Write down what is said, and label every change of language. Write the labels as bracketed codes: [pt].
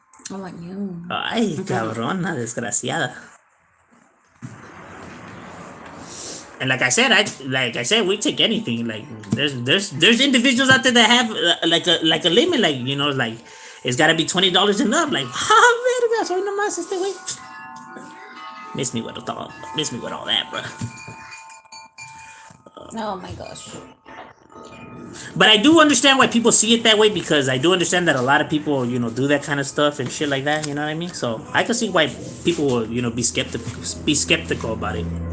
[en] I want you. [es] ay cabrona desgraciada. [en] And like I said, we take anything. Like there's individuals out there that have like a limit, like like it's gotta be $20 and up. [es] Like verga, soy nomás este güey. [en] Miss me with all that, bro. Oh my gosh. But I do understand why people see it that way, because I do understand that a lot of people, do that kind of stuff and shit like that. You know what I mean? So I can see why people will, be skeptical about it.